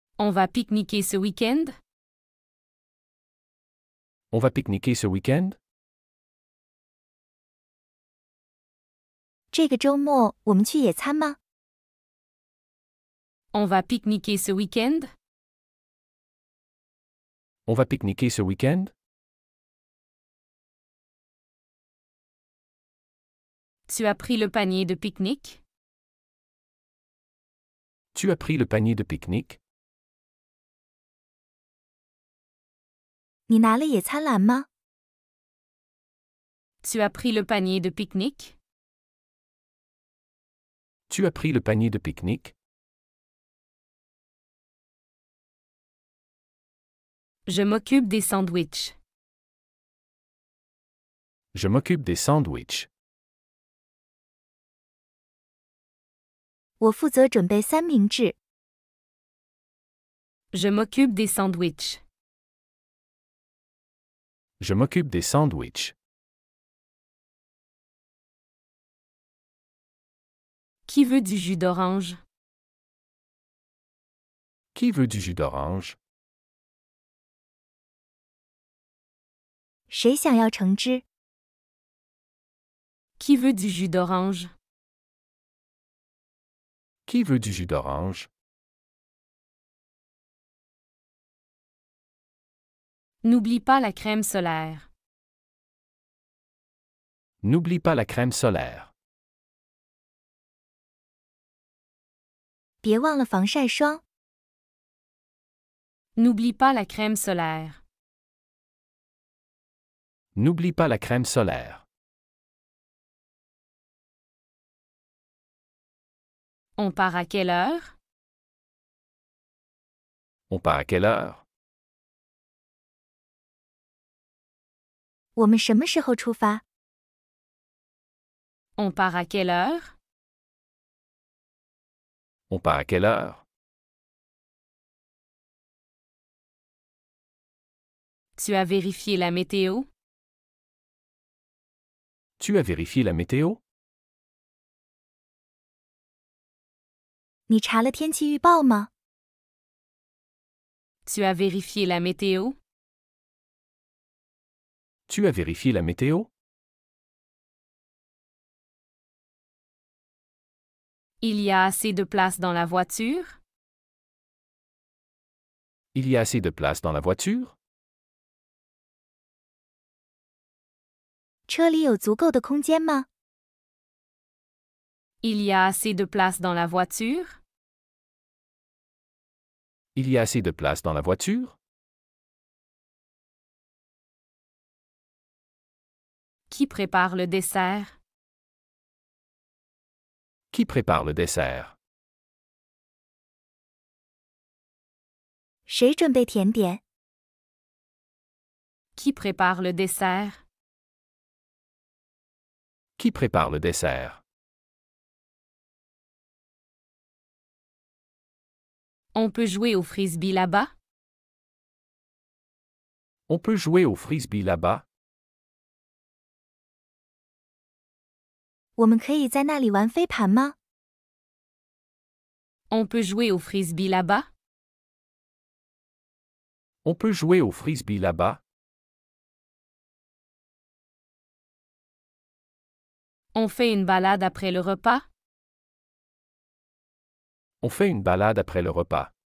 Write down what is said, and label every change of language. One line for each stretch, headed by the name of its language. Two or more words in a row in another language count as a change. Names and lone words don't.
French: On va pique-niquer ce week-end? On va pique-niquer ce week-end?
Chinese: 这个周末我们去野餐吗？
French: On va pique-niquer ce week-end? On va pique-niquer ce week-end? Tu as pris le panier de pique-nique? Tu as pris le panier de pique-nique?
Chinese: 你拿了野餐篮吗？
French: Tu as pris le panier de pique-nique? Tu as pris le panier de pique-nique? Je m'occupe des sandwichs. Je m'occupe des sandwichs.
Chinese: 我负责准备三明治。
French: Je m'occupe des sandwichs. Je m'occupe des sandwichs. Qui veut du jus d'orange? Qui veut du jus d'orange?
Chinese: 谁想要橙汁？
French: Qui veut du jus d'orange? Qui veut du jus d'orange? N'oublie pas la crème solaire. N'oublie pas la crème solaire.
Chinese: 别忘了防晒霜。
French: N'oublie pas la crème solaire. N'oublie pas la crème solaire. On part à quelle heure? On part à quelle heure?
Chinese: 我们什么时候出发？
French: On part à quelle heure? On part à quelle heure? Tu as vérifié la météo? Tu as vérifié la météo?
Chinese: 你查了天气预报吗？
French: Tu as vérifié la météo? Tu as vérifié la météo? Il y a assez de place dans la voiture? Il y a assez de place dans la voiture?
Chinese: 车里有足够的空间吗？
French: Il y a assez de place dans la voiture? Il y a assez de place dans la voiture? Qui prépare le dessert? Qui prépare le dessert?
Chinese: 谁准备甜点？
French: Qui prépare le dessert? Qui prépare le dessert? On peut jouer au frisbee là-bas? On peut jouer au frisbee là-bas?
Chinese: 我们可以在那里玩飞盘吗？
French: On peut jouer au frisbee là-bas? On peut jouer au frisbee là-bas? On fait une balade après le repas? On fait une balade après le repas.